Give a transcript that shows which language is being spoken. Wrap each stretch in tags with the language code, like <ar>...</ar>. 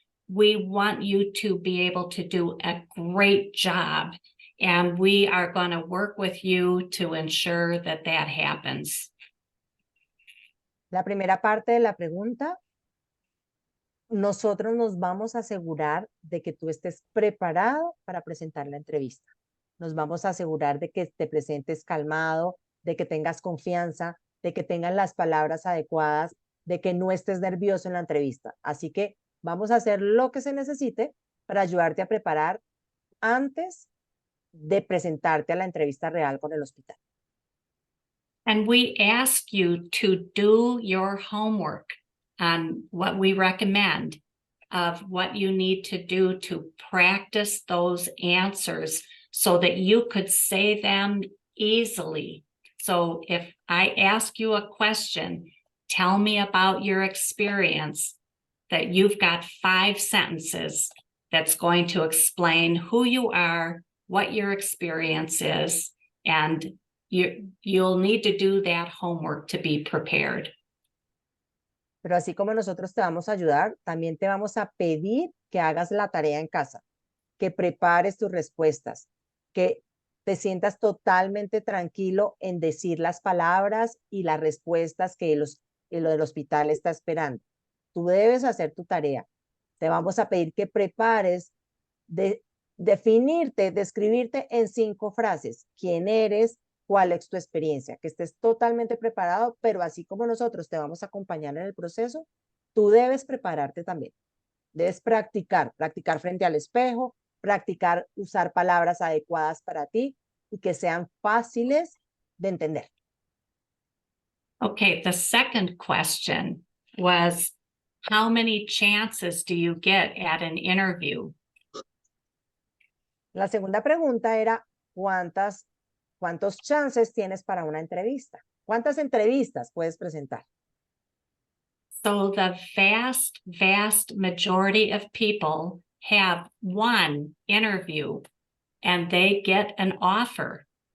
<en>We want you to be able to do a great job, and we are going to work with you to ensure that that happens.</en> <es>La primera parte de la pregunta, nosotros nos vamos a asegurar de que tú estés preparado para presentar la entrevista. Nos vamos a asegurar de que te presentes calmado, de que tengas confianza, de que tengas las palabras adecuadas, de que no estés nervioso en la entrevista. Así que vamos a hacer lo que se necesite para ayudarte a preparar antes de presentarte a la entrevista real con el hospital.</es> <en>And we ask you to do your homework on what we recommend of what you need to do to practice those answers so that you could say them easily. So if I ask you a question, tell me about your experience, that you've got 5 sentences that's going to explain who you are, what your experience is, and you'll need to do that homework to be prepared.</en> <es>Pero así como nosotros te vamos a ayudar, también te vamos a pedir que hagas la tarea en casa, que prepares tus respuestas, que te sientas totalmente tranquilo en decir las palabras y las respuestas que lo del hospital está esperando. Tú debes hacer tu tarea. Te vamos a pedir que prepares describirte en 5 frases. ¿Quién eres? ¿Cuál es tu experiencia? Que estés totalmente preparado, pero así como nosotros te vamos a acompañar en el proceso, tú debes prepararte también. Debes practicar frente al espejo, practicar usar palabras adecuadas para ti y que sean fáciles de entender.</es> <en>Okay, the second question was, how many chances do you get at an interview?</en> <es>La segunda pregunta era, ¿cuántos chances tienes para una entrevista? ¿Cuántas entrevistas puedes presentar?</es> <en>So the vast majority of people have one interview and they get an offer.</en>